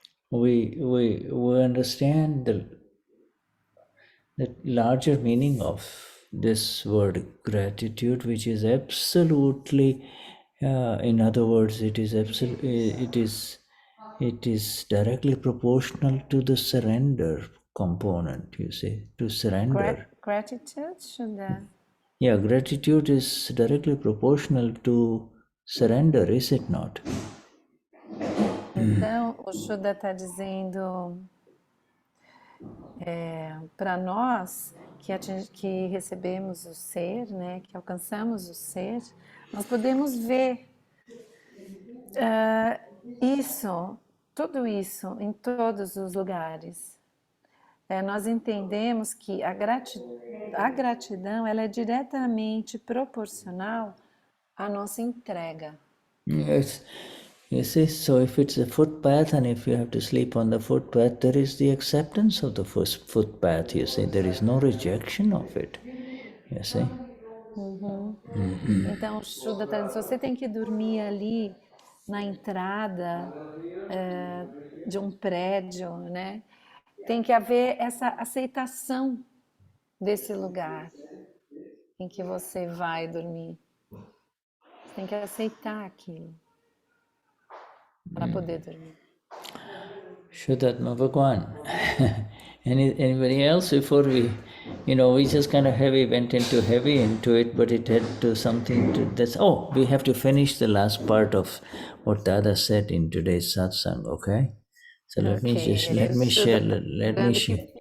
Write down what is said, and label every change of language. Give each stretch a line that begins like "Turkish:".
English: We understand the larger meaning of this word gratitude, which is absolutely, in other words, it is directly proportional to the surrender component, you see, to surrender. Gratitude, Shuddha? Yeah, gratitude is directly proportional to surrender, is it not?
Portuguese: Então, o Shuddha está dizendo para nós que recebemos o ser, né, que alcançamos o ser, nós podemos ver tudo isso em todos os lugares. Nós entendemos que a gratidão ela é diretamente proporcional à nossa entrega.
English: Yes. You see, so if it's a footpath and if you have to sleep on the footpath, there is the acceptance of the footpath, you see. There is no rejection of it, you see.
Portuguese: Então, o Shuddha está dizendo, se você tem que dormir ali na entrada de um prédio, né? Tem que haver essa aceitação desse lugar em que você vai dormir. Você tem que aceitar aquilo para poder dormir.
Sanskrit: Vishuddhatma Bhagwan.
English: Anybody else before we just kind of went into it, but it had to something to this. Oh, we have to finish the last part of what Dada said in today's satsang, okay? So let me share.